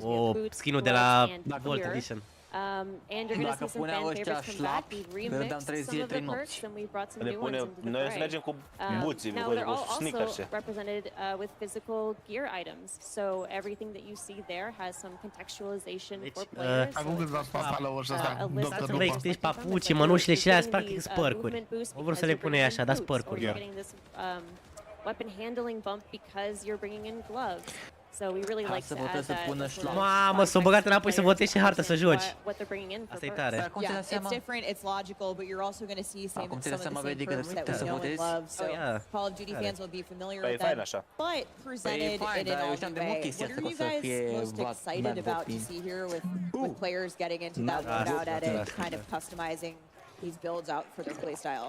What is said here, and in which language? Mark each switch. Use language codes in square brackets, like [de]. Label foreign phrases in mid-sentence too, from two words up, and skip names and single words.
[en] We have boots, gloves, and gear. And you're going to see some fan favorites come back. We've remixed some of the perks and we've brought some new ones into the fray. Now they're all also represented with physical gear items. So everything that you see there has some contextualization for players. [ro] Să vă explici papucii, mănușile și alea, practic spărcuri. O vor să le pune așa, dar spărcuri doar. [en] Weapon handling bump because you're bringing in gloves. So we really like to add that. [ro] Mamă, s-o băgat înapoi să votezi și hartă să joci. Asta e tare. [en] Yeah, it's different, it's logical, but you're also going to see some of the same perks that we know and love. So Call of Duty fans will be familiar with them, but presented in an all-new way. What are you guys most excited about to see here with players getting into that loadout edit, kind of customizing these builds out for their playstyles?